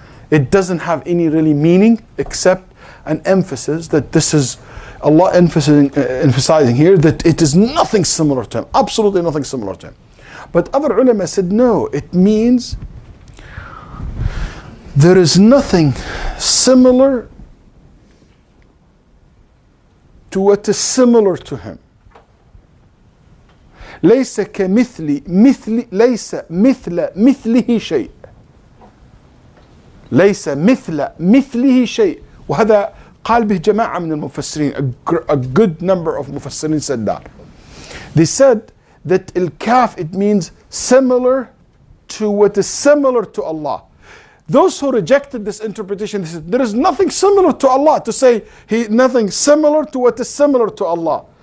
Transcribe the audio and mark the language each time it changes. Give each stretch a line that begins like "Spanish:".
English: It doesn't have any really meaning except an emphasis that this is Allah emphasizing here that it is nothing similar to him, absolutely nothing similar to him. But other ulama said no, it means there is nothing similar to what is similar to him.
Arabic: ليس كمثل ليس مثل مثله شيء. ليس مثل مثله شيء. وهذا قال به جماعة من المفسرين.
English: A good number of mufassirin said that. They said that al-kaf, it means similar to what is similar to Allah. Those who rejected this interpretation, they said there is nothing similar to Allah, to say nothing similar to what is similar to Allah.